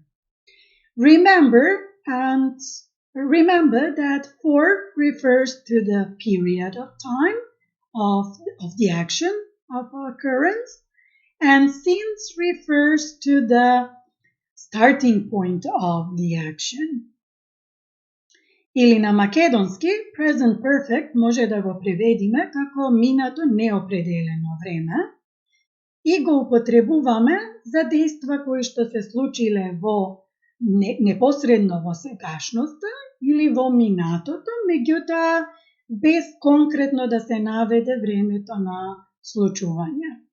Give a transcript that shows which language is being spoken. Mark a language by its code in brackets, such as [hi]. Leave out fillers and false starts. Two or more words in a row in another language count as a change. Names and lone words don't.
[en] Remember that for refers to the period of time of the action of occurrence, and since refers to the starting point of the action. [mk] Или на македонски, [en] present perfect [mk] може да го преведиме како минато неопределено време и го употребуваме за дејства кои што се случиле во непосредно во сегашноста или во минатото, меѓутоа без конкретно да се наведе времето на случување.